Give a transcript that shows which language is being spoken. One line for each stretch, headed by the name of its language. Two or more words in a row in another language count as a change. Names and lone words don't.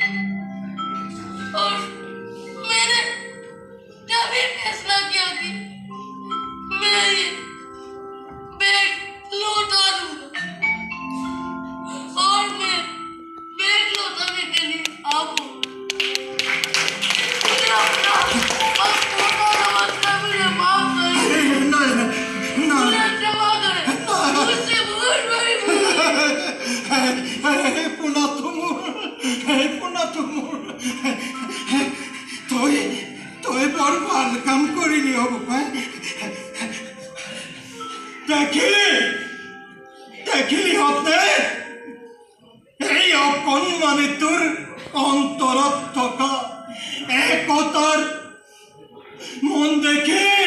Hindi: और मैंने तभी फैसला किया कि मैं ये बैग लौटा दूंगा और मैं बैग लौटाने के लिए आपको मुझे अपना मुझे माफ करें मुझे क्षमा करें मुझसे बहुत बड़ी भूल
Assamese: তই বৰ ভাল কাম কৰিলি হ'ব পাই দেখিলি হতে এই অকণমানিটোৰ অন্তৰত থকা একতাৰ মন দেখি